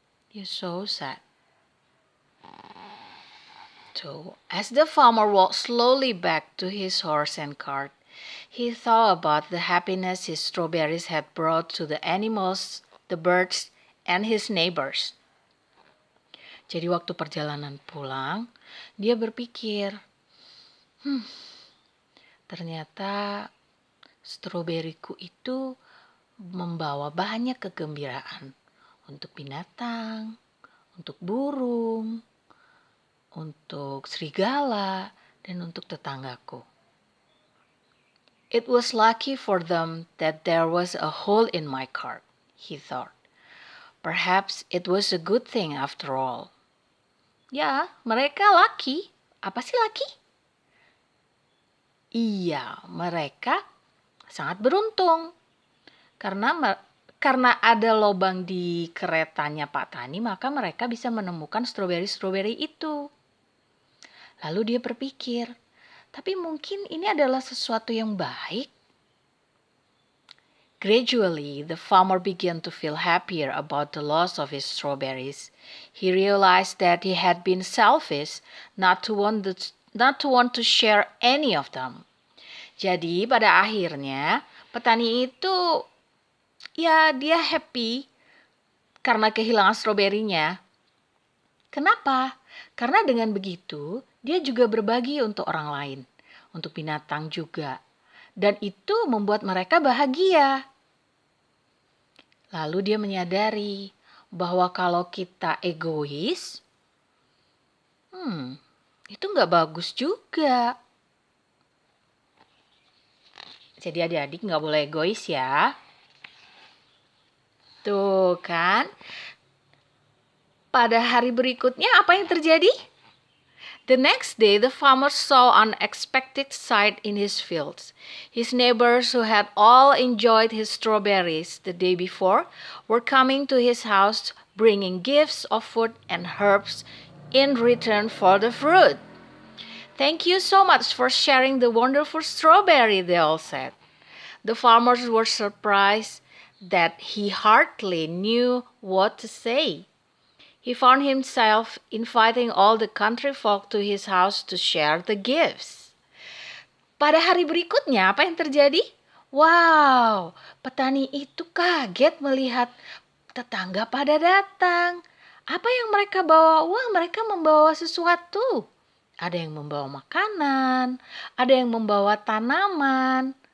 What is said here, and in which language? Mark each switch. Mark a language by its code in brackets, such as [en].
[en] You're so sad. So, as the farmer walked slowly back to his horse and cart, he thought about the happiness his strawberries had brought to the animals, the birds, and his neighbors. [id] Jadi waktu perjalanan pulang, dia berpikir, ternyata stroberiku itu membawa banyak kegembiraan untuk binatang, untuk burung, untuk serigala, dan untuk tetanggaku. [en] It was lucky for them that there was a hole in my cart, he thought. Perhaps it was a good thing after all. [id] Ya, mereka lucky. Apa sih lucky? Iya, mereka sangat beruntung. Karena ada lubang di keretanya Pak Tani, maka mereka bisa menemukan stroberi-stroberi itu. Lalu dia berpikir, tapi mungkin ini adalah sesuatu yang baik. [en] Gradually, the farmer began to feel happier about the loss of his strawberries. He realized that he had been selfish not to want to share any of them. [id] Jadi pada akhirnya petani itu dia happy karena kehilangan stroberinya. Kenapa? Karena dengan begitu dia juga berbagi untuk orang lain, untuk binatang juga. Dan itu membuat mereka bahagia. Lalu dia menyadari bahwa kalau kita egois, itu nggak bagus juga. Jadi adik-adik nggak boleh egois ya. Tuh kan. Pada hari berikutnya apa yang terjadi? [en] The next day, the farmer saw an unexpected sight in his fields. His neighbors, who had all enjoyed his strawberries the day before, were coming to his house bringing gifts of food and herbs in return for the fruit. Thank you so much for sharing the wonderful strawberry, they all said. The farmers were surprised that he hardly knew what to say. He found himself inviting all the country folk to his house to share the gifts. [id] Pada hari berikutnya, apa yang terjadi? Wow, petani itu kaget melihat tetangga pada datang. Apa yang mereka bawa? Wah, mereka membawa sesuatu. Ada yang membawa makanan, ada yang membawa tanaman.